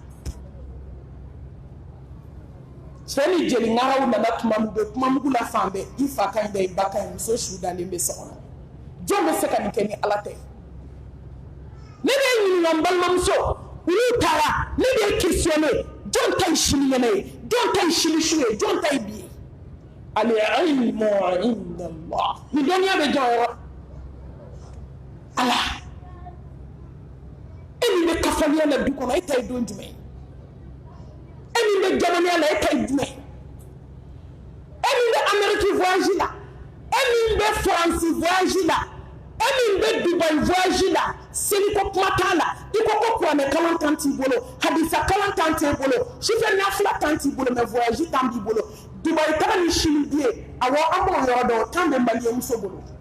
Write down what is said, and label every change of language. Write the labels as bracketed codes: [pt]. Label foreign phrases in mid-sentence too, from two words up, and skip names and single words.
[bm] cɛ ni jeli ŋaraw nana tuma min bɛ kuma mugu la fan bɛɛ i fa ka ɲi dɛ i ba ka ɲi muso su dalen bɛ so kɔnɔ jɔn bɛ se ka nin kɛ ni ala tɛ ne bɛ ɲininka n balimamuso olu taara ne bɛ questionner jɔn ta ye sini ɲɛna ye jɔn ta ye sini su ye jɔn ta ye bi ye [ar] العلم عند الله [bm] nin dɔnniya bɛ jɔn yɔrɔ ala e min bɛ kafaniya la du kɔnɔ e ta ye don jumɛn ye e min bɛ jamaniya la e ta ye jumɛn e min bɛ Amérique voyage la e min bɛ France voyage la e min bɛ Dubai voyage la seliko kuma t'a la i ko ko kuranɛ kalan tan t'i bolo hadisa kalan tan t'i bolo sufɛ nafila tan t'i bolo [fr] mais voyage [bm] tan b'i bolo Dubai taga ni Chine biye awɔ an b'o yɔrɔ dɔn o tan bɛ maliyɛnmuso bolo